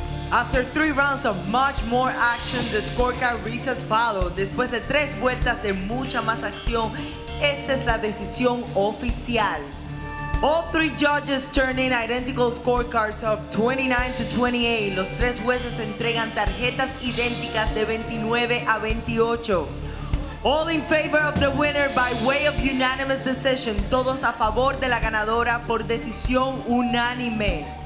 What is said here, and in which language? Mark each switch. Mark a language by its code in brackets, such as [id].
[en] After 3 rounds of much more action, the scorecard reads as follows. [es] Después de 3 vueltas de mucha más acción, esta es la decisión oficial. [en] All 3 judges turn in identical scorecards of 29-28. [es] Los 3 jueces entregan tarjetas idénticas de 29-28. [en] All in favor of the winner by way of unanimous decision. [es] Todos a favor de la ganadora por decisión unánime.